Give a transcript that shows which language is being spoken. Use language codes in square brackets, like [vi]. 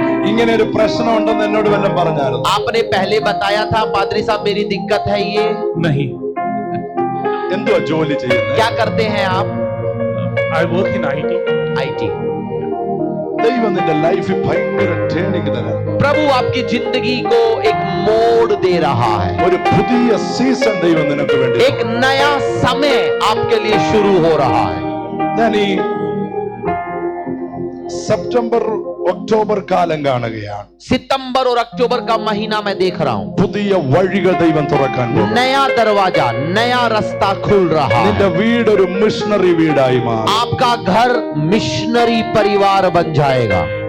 [ml] ഇങ്ങനെ ഒരു പ്രശ്നം ഉണ്ടെന്ന് എന്നോട് വല്ലതും പറഞ്ഞായിരുന്നു? [hi] आपने पहले बताया था पादरी साहब मेरी दिक्कत है ये। Nahi. [ml] എന്തുവാ ജോലി ചെയ്യുന്നത്? [hi] क्या करते हैं आप? [en] I work in IT. IT। [ml] ദൈവം നിന്റെ ലൈഫിൽ ഭയങ്കര ടേണിംഗ് തരാം. [hi] प्रभु आपकी जिंदगी को एक मोड़ दे रहा है, [ml] ഒരു പുതിയ സീസൺ ദൈവം നിനക്ക് വേണ്ടി. [hi] एक नया समय आपके लिए शुरू हो रहा है। [ml] ഞാൻ ഈ സെപ്റ്റംബർ ഒക്ടോബർ കാലം കാണുകയാണ്. [hi] सितंबर और अक्टूबर का महीना मैं देख रहा हूँ, [ml] പുതിയ വഴികൾ ദൈവം തുറക്കാൻ പോകുന്നു. [hi] नया दरवाजा, नया रास्ता खुल रहा [ml] നിന്റെ [hi] है। [ml] വീട് ഒരു മിഷണറി വീടായി മാറും. [hi] आपका घर मिशनरी परिवार बन जाएगा।